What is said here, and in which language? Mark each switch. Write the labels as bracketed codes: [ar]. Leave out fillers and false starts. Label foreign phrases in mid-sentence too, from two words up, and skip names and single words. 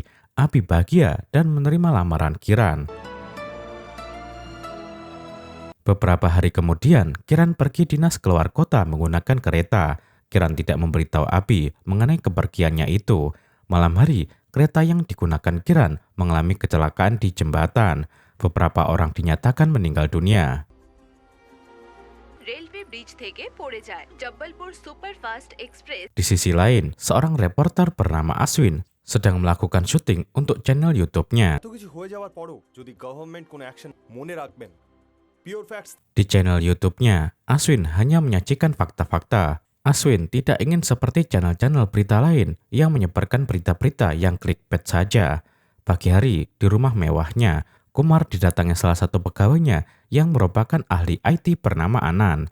[id] Abi bahagia dan menerima lamaran Kiran. Beberapa hari kemudian, Kiran pergi dinas keluar kota menggunakan kereta. Kiran tidak memberitahu Abi mengenai kepergiannya itu. Malam hari, kereta yang digunakan Kiran mengalami kecelakaan di jembatan. Beberapa orang dinyatakan meninggal dunia. [bn] রেলওয়ে ব্রিজ থেকে পড়ে যায় জব্বলপুর সুপারফাস্ট এক্সপ্রেস। [id] Di sisi lain, seorang reporter bernama Aswin sedang melakukan syuting untuk channel YouTube-nya. [bn] এত কিছু হয়ে যাওয়ার পরও যদি গভর্নমেন্ট কোনো অ্যাকশন মনে রাখবেন [en] pure facts [id] Di channel YouTube-nya, Aswin hanya menyajikan fakta-fakta. Aswin tidak ingin seperti channel-channel berita lain yang menyebarkan berita-berita yang clickbait saja. Pagi hari, di rumah mewahnya, Kumar didatangi salah satu pegawainya yang merupakan ahli IT bernama Anan.